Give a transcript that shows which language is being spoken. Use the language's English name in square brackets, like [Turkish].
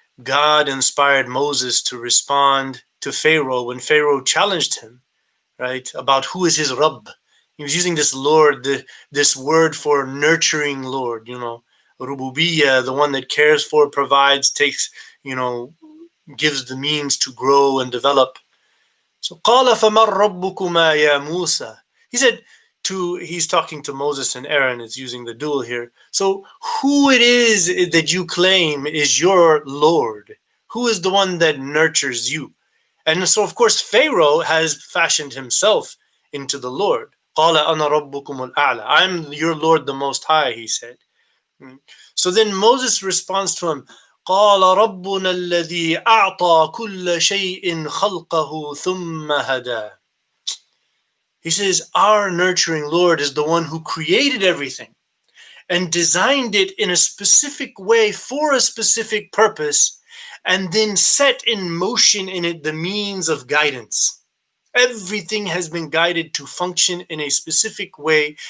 [English] God inspired Moses to respond to Pharaoh when Pharaoh challenged him, right, about who is his Rabb. He was using this Lord, this word for nurturing Lord, Rububiyyah, the one that cares for, provides, takes, gives the means to grow and develop. [Arabic] So, قَالَ فَمَنْ رَبُّكُمَا يَا مُوسَى? [English] He said he's talking to Moses and Aaron, it's using the dual here. So, who it is that you claim is your Lord? Who is the one that nurtures you? And so, of course, Pharaoh has fashioned himself into the Lord. [Arabic] قَالَ أَنَا رَبُّكُمُ الْأَعْلَى. [English] I'm your Lord the Most High, he said. So then Moses responds to him, [Arabic] قال ربنا الذي أعطى كل شيء خلقه ثم هدى. [English] He says, our nurturing Lord is the one who created everything and designed it in a specific way for a specific purpose, and then set in motion in it the means of guidance. Everything has been guided to function in a specific way.